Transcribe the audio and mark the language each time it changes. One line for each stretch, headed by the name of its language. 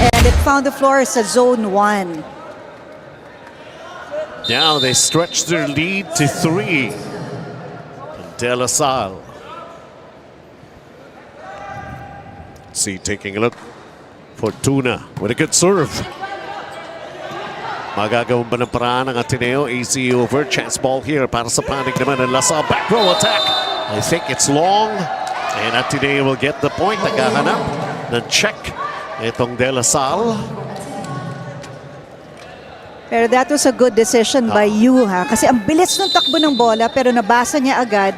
English: And it found the floor sa zone 1. Now they stretch their lead to 3. De La Salle. See, taking a look. Fortuna with a good serve.
Filipino: Magagawan ba ng paraan ng Ateneo?
English: Easy over. Chance ball here
Filipino: para sa panig naman ng La Salle.
English: Back row attack. I think it's long. And Ateneo will get the point.
Filipino: Naghahanap ng check itong De La Salle.
English: Pero that was a good decision by you, ha?
Filipino: Kasi ang bilis ng takbo ng bola, pero nabasa niya agad.